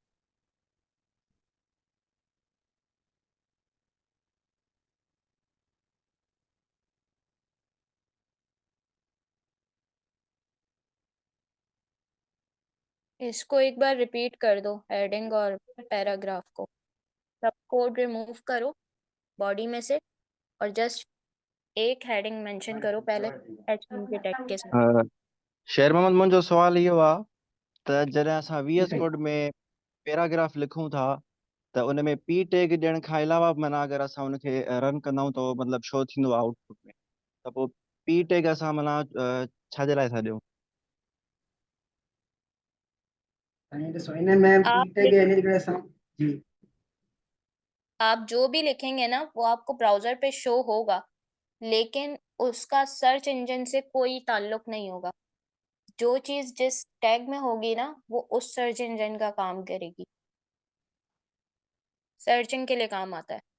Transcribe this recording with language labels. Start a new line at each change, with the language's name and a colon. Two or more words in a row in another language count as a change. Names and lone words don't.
Hindi: इसको एक बार रिपीट कर दो, हेडिंग और पैराग्राफ को। सब कोड रिमूव करो बॉडी में से, और जस्ट एक हेडिंग मेंशन करो पहले H1 के टैग के साथ।
Sindhi: शेर मोहम्मद, मुंहिंजो सुवाल इहो आहे त जॾहिं असां VS
Hindi: ठीक है।
Sindhi: कोड में पैराग्राफ लिखूं था त उन में
English: P tag
Sindhi: ॾियण खां अलावा माना अगरि असां उनखे रन कंदा आहियूं त मतिलबु शो थींदो आहे आउटपुट में, त पोइ
English: P tag
Sindhi: असां माना छा जे लाइ था ॾियूं?
Hindi: सो इन्हें मैं आप पीटे के लिए जी। आप जो भी लिखेंगे ना, वो आपको ब्राउजर पे शो होगा, लेकिन उसका
English: search engine
Hindi: से कोई ताल्लुक नहीं होगा। जो चीज जिस टैग में होगी ना, वो उस
English: search engine
Hindi: का काम करेगी, सर्चिंग के लिए काम आता है।